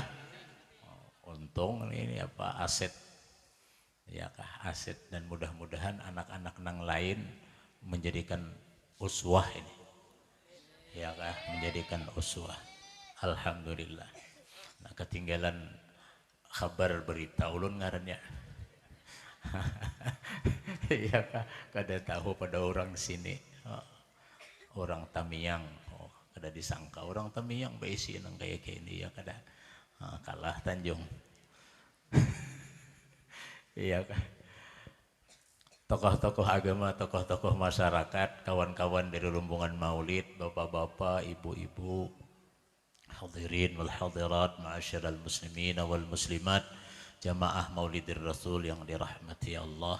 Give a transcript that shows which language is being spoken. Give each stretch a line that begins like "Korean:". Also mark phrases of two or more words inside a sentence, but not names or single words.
Indonesian: Untung ini apa aset.
Banjar: Ya kah, aset, dan mudah-mudahan anak-anak nang lain menjadikan uswah ini. Ya kah, menjadikan uswah. Alhamdulillah. Nah, ketinggalan kabar berita ulun ngarannya. Ya kah, kada tahu pada orang sini. Orang Tamiang, kada disangka orang Tamiang baisi nang kayak ini ya kada. Kalah Tanjung.
Indonesian: Iya kan? Tokoh-tokoh agama, tokoh-tokoh masyarakat, kawan-kawan dari rombongan maulid, bapak-bapak, ibu-ibu,
Arabic: الحاضرين والحاضرات معاشر المسلمين والمسلمات,
Indonesian: jamaah
Arabic: مولد الرسول
Indonesian: yang dirahmati Allah.